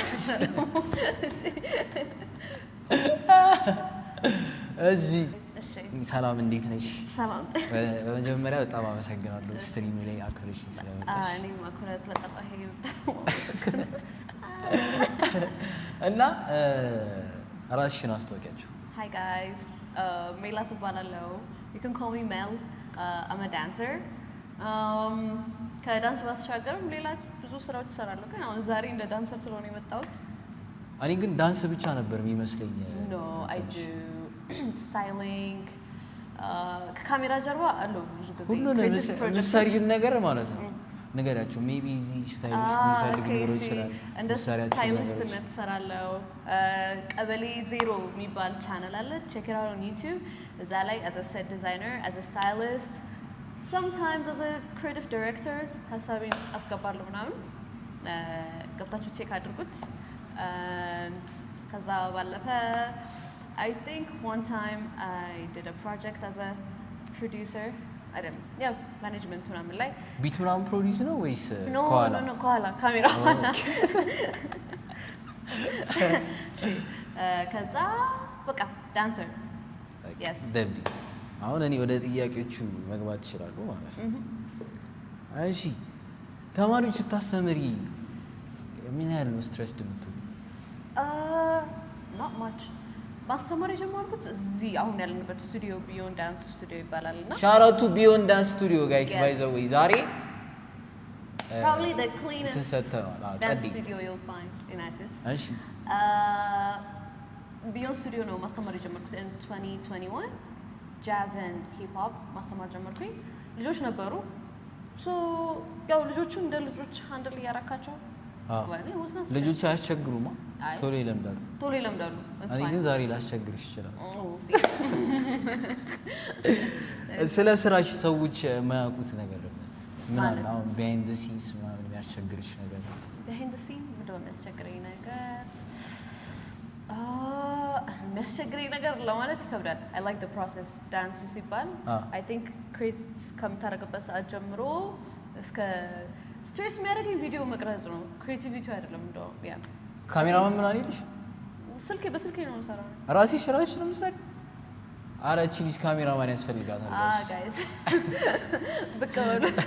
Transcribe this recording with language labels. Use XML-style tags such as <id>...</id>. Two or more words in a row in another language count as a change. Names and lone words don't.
<am>እሺ ሰላም እንዴት ነሽ? ሰላም። በመጀመሪያ በጣም አመሰግናለሁ ስትሪም ላይ አክብረሽኝ ስለመጣሽ። እኔም አክብረሽ ስለጠራኸኝ እና ራስሽን አስተዋውቂያቸው።</am> <en>Hi guys,</en> <am>Mela እባላለሁ.</am> <en>You can call me Mel. I'm a dancer.</en> <am>ከዳንስ ባሻገርም ሌላ ብዙ ስራዎች እሰራለሁ። ግን አሁን ዛሬ እንደ ዳንሰር ስለሆነ የመጣሁት። እኔ ግን ዳንስ ብቻ ነበር የሚመስለኝ።</am> <en>No, I do styling.</en> <am>ከካሜራ ጀርባ አለው ብዙ ጊዜ ሁሉንም የምትሰሪውን ነገር ማለት ነው ነገራቸው። ሜቢ እዚህ ስታይሊስት የሚፈልግ ሊኖር ይችላል። እንደ ስታይሊስትነት እሰራለሁ። ቀበሌ 0 የሚባል ቻናል አለ።</am> <en>check it out on YouTube።</en> <am>እዛ ላይ</am> <en>as a set designer, as a stylist, sometimes as a creative director</en> <am>ሀሳቤን አስገባለሁ ምናምን። ገብታችሁ ቼክ አድርጉት። and ከዛ ባለፈ</am> <en>I think one time I did a project as a producer. I don't know.</en> <am>Yeah, management ምናምን ላይ ቢት ምናምን ፕሮዲዩስ ነው ወይስ ከኋላ? No, ከኋላ ካሜራ ኋላ። ከዛ በቃ ዳንሰር። Yes. ደብሊ አሁን እኔ ወደ ጥያቄዎቹ መግባት ይችላሉ ማለት ነው። እሺ ተማሪዎች ስታስተምሪ ምን ያህል ነው ስትሬስ ድምቱ?</am> <en>Not much.</en> <am>ማስተማር የጀመርኩት እዚህ አሁን ያለንበት ስቱዲዮ ቢዮንድ ዳንስ ስቱዲዮ ይባላልና ሻራቱ ቢዮንድ ዳንስ ስቱዲዮ</am> <en>guys by the way</en> <am>ዛሬ</am> <en>probably the cleanest dance</en> <am>ጸዲ</am> <en>studio you'll find in Addis.</en> <am>እሺ ቢዮንድ ስቱዲዮ ነው ማስተማር የጀመርኩት in 2021</am> <en>jazz and hip hop</en> <am>ማስተማር ጀመርኩኝ። ልጆች ነበሩ ሶ ያው ልጆቹ እንደ ልጆች ሃንድል ያራካቸው ልጆች አያስቸግሩማ? ቶሎ ይለምዳሉ። እኔ ግን ዛሬ ላስቸግርሽ ይችላል። ስለ ስራሽ ሰዎች የማያውቁት ነገር ምን አለ? አሁን</am> <en>behind the scenes</en> <am>ምናምን የሚያስቸግርሽ ነገር?</am> <en>behind the scenes</en> <am>ምንድን ነው የሚያስቸግረኝ ነገር? የሚያስቸግረኝ ነገር ለማለት ይከብዳል።</am> <en>I like the process.</en> <am>ዳንስ ሲባል</am> <en>I think create</en> <am>ከምታደርግበት ሰዓት ጀምሮ እስከ ስትሬስ የሚያደርገኝ ቪዲዮ መቅረጽ ነው። ክሬቲቪቲ አይደለም። እንደው ያ ካሜራማን ምን አለልሽ? በስልኬ ነው የምሰራው። ራስሽ ነው የምትሰሪው? ኧረ እቺ ልጅ ካሜራማን ያስፈልጋታል። ጋይስ ብቅ በሉ።</am>